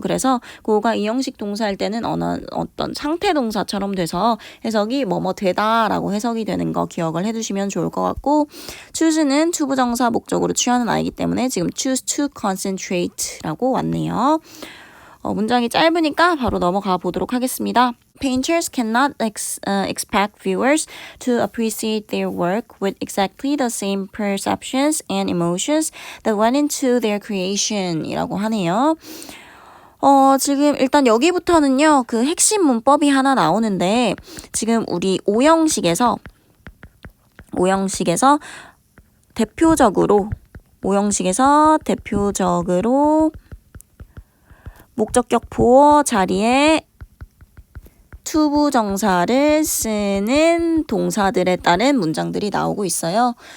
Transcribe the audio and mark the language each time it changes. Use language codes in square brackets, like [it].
[ko] 그래서 go가 이형식 동사일 때는 어떤 상태 동사처럼 돼서 해석이 뭐뭐 되다라고 해석이 되는 거 기억을 해두시면 좋을 것 같고 choose는 투부정사 목적으로 취하는 아이기 때문에 지금 [en] choose to concentrate [ko] 라고 왔네요. 문장이 짧으니까 바로 넘어가 보도록 하겠습니다. [en] Painters cannot expect viewers to appreciate their work with exactly the same perceptions and emotions that went into their creation [ko] 이라고 하네요. 지금 일단 여기부터는요, 그 핵심 문법이 하나 나오는데, 지금 우리 오형식에서 대표적으로 오형식에서 대표적으로 목적격 보어 자리에 투부정사를 쓰는 동사들에 따른 문장들이 나오고 있어요.